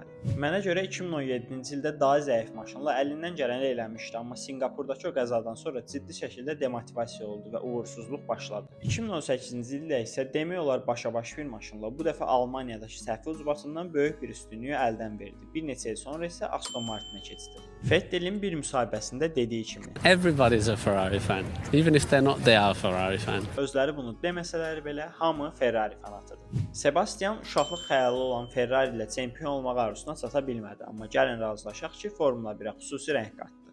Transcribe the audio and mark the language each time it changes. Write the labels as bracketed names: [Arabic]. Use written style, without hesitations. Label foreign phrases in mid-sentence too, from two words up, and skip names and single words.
[Azerbaijani] Mənə görə 2017-ci ildə daha zəif maşınla əlindən gələni eləmişdi, amma Sinqapurdakı o qəzadan sonra ciddi şəkildə demotivasiya oldu və uğursuzluq başladı. 2018-ci ildə isə demək olar başa-baş bir maşınla bu dəfə Almaniyadakı səhvi ucbatından böyük bir üstünlüyü əldən verdi. Bir neçə il sonra isə Aston Martinə keçdi. Vettel'in bir müsahibəsində dediyi kimi: [English] Everybody's a Ferrari fan. Even if they're not, they are a Ferrari fan. [Azerbaijani] Özləri bunu deməsələr belə hamı Ferrari fanatıdır. Sebastian uşaqlıq xəyalı olan Ferrari ilə çempion olmaq arzusuna çata bilmədi, amma gəlin razılaşaq ki, Formula 1-ə xüsusi rəng qatdı.